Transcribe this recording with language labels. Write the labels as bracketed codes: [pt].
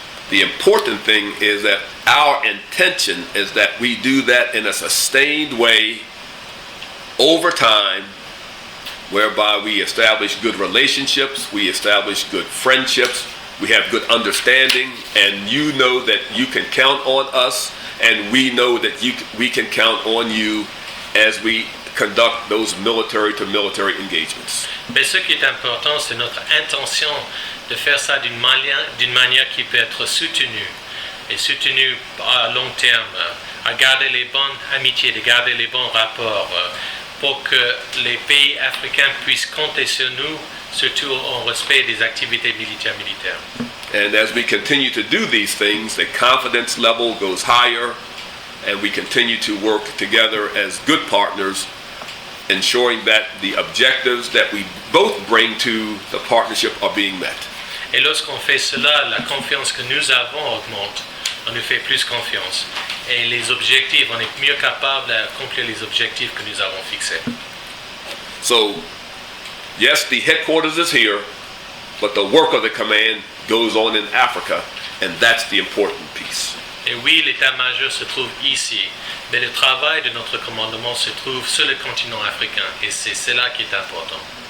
[en] The important thing is that our intention is that we do that in a sustained way over time, whereby we establish good relationships, we establish good friendships, we have good understanding, and you know that you can count on us, and we know that we can count on you as we conduct those military-to-military engagements. [fr] Mais ce qui est important, c'est notre intention de faire ça d'une manière qui peut être soutenue, et soutenue à long terme, à garder les bonnes amitiés, de garder les bons rapports, pour que les pays africains puissent compter sur nous, surtout en respect des activités militaires. [en] And as we continue to do these things, the confidence level goes higher, and we continue to work together as good partners, ensuring that the objectives that we both bring to the partnership are being met. [fr] Et lorsqu'on fait cela, la confiance que nous avons augmente. On nous fait plus confiance. Et les objectifs, on est mieux capable d'accomplir les objectifs que nous avons fixés. [en] So, yes, the headquarters is here, but the work of the command goes on in Africa, and that's the important piece. [fr] Et oui, l'état-major se trouve ici, mais le travail de notre commandement se trouve sur le continent africain, et c'est cela qui est important.